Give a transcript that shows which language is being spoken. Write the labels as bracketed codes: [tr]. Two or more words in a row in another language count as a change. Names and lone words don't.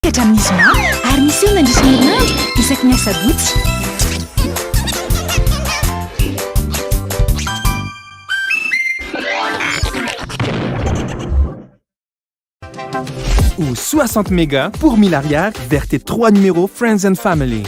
[mg] hatramin'ny zoma ary misy eo nandrisy herinandro isaky ny asabotsy. [fr] Ou 60 mégas pour 1000 arrières vers tes 3 numéros Friends and Family.